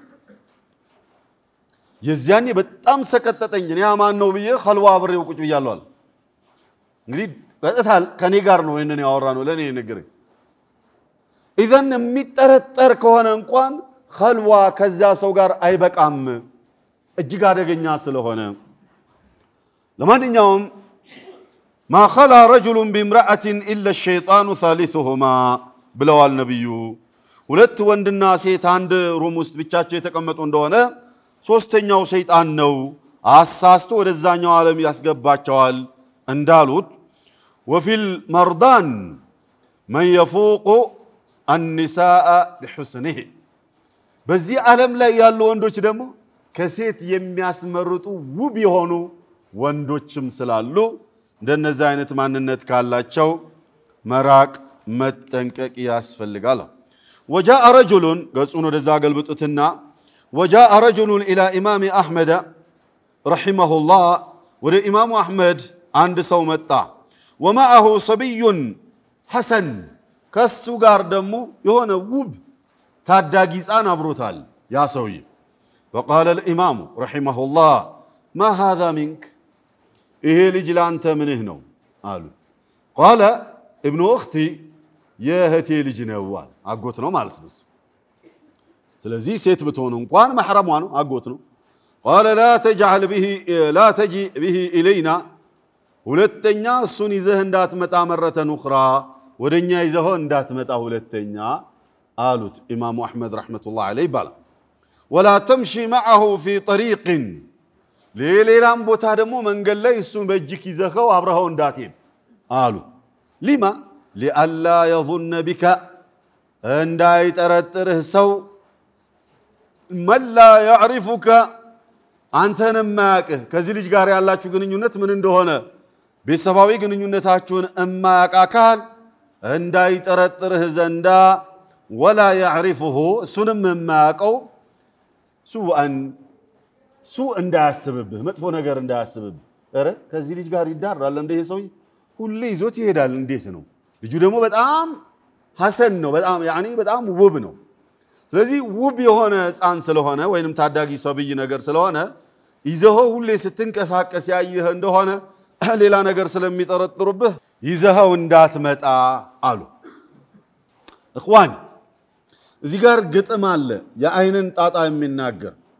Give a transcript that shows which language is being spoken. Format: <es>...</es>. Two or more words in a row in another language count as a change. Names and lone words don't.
<am>የዚያኔ በጣም ሰቀጠጠኝ እኔ ማን ነው ብዬ خلوا አብሬው ቁጭ ብያለሁ እንግዲህ በጣም ከኔ ጋር ነው እነኔ ያወራ ነው ለኔ ንገረኝ اذن የሚጠረጠር ከሆነ እንኳን خلوا ከዛ ሰው ጋር አይበቃም እጅግ አደገኛ ስለሆነ ለማንኛውም</am> <ar>ما خلا رجل بامرأة إلا الشيطان ثالثهما</ar> <am>ብለዋል ነብዩ ሁለት ወንድና ሴት አንድ ሩም ውስጥ ብቻቸው የተቀመጡ እንደሆነ ሶስተኛው ሰይጣን ነው አሳስቶ ወደዛኛው ዓለም ያስገባቸዋል እንዳሉት</am> <ar>وفي المرضان من يفوق النساء بحسنه</ar> <am>በዚህ ዓለም ላይ ያሉ ወንዶች ደግሞ ከሴት የሚያስመርጡ ውብ የሆኑ ወንዶችም ስላሉ እንደነዛ አይነት ማንነት ካላቸው መራቅ መጠንቀቅ ያስፈልጋል</am> <ar>وجاء رجل</ar> <am>ገጹን ወደዛ ገልብጡትና</am> <ar>وجاء رجل الى امام احمد رحمه الله</ar> <am>ወደ ኢማሙ አህመድ አንድ ሰው መጣ</am> <ar>ومعه صبي حسن</ar> <am>ከሱ ጋር ደግሞ የሆነ ውብ ታዳጊ ህፃን አብሮታል ያ ሰውዬ</am> <ar>وقال الامام رحمه الله ما هذا منك</ar> <am>ይሄ ልጅ ላንተ ምንህ ነው አሉ</am> <ar>قال ابن اختي</ar> <am>የህቴ ልጅ ነው አጎት ነው ማለት ነው ስለዚህ ሴት ብትሆን እንኳን محرሟ ነው አጎት ነው</am> <ar>قال لا تجي به</ar> <am>الينا ሁለተኛ እሱን ይዘህ እንዳትመጣ መረተን اخرى ወደኛ ይዘህ እንዳትመጣ ሁለተኛ አሉት ኢማሙ አህመድ ረህመቱላህ ዐለይሂ ባላ</am> <ar>ولا تمشي معه في طريق</ar> <am>ሌላም ቦታ ደግሞ መንገድ ላይ እሱን በእጅክ ይዘኸው አብረኸው እንዳትሄድ አሉ</am> <ar>لما لئلا يظن بك</ar> <am>እንዳይጠረጥርህ ሰው</am> <ar>من لا يعرفك</ar> <am>አንተን ማያቅህ ከዚህ ልጅ ጋር ያላችሁ ግንኙነት ምን እንደሆነ ቤተሰባዊ ግንኙነታችሁን ማያቅ አካል እንዳይጠረጥርህ ዘንዳ</am> <ar>ولا يعرفه</ar> <am>እሱንም የማያውቀው ሱእ እንዳያስብብህ መጥፎ ነገር እንዳያስብብህ አረ ከዚህ ልጅ ጋር ይዳራል እንደ ይሄ ሰው ሁሌ ይዞት ይሄዳል እንዴት ነው ልጁ ደግሞ በጣም ሐሰን ነው በጣም ያኒ በጣም ውብ ነው ስለዚህ ውብ የሆነ ጻን ስለሆነ ወይንም ታዳጊ ሰብይ ነገር ስለሆነ ይዘው ሁሌ ስትንቀሳቀስ ያየህ እንደሆነ ሌላ ነገር ስለሚጠረጥሩብህ ይዘው እንዳትመጣ አሉ اخوان እዚህ ጋር ግጥም አለ የአይንን ጣጣ የሚናገር</am>